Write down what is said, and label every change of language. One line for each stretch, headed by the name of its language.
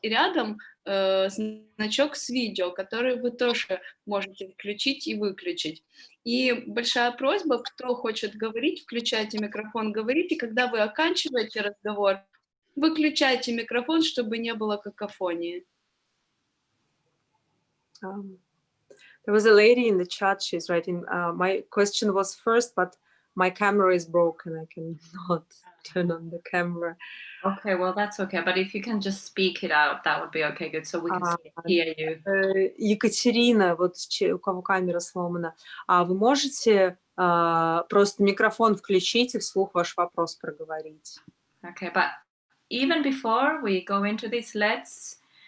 Russian: И рядом значок с видео, который вы тоже можете включить и выключить. И большая просьба, кто хочет говорить, включайте микрофон, говорите. Когда вы оканчиваете разговор, выключайте микрофон, чтобы не было какофонии.
English: There was a lady in the chat, she's writing, my question was first, but my camera is broken, I cannot turn on the camera. Okay, well, that's okay, but if you can just speak it out, that would be okay, good, so we can hear you.
Russian: Екатерина, вот у кого камера сломана, вы можете просто микрофон включить и вслух ваш вопрос проговорить?
English: Okay, but even before we go into this, let's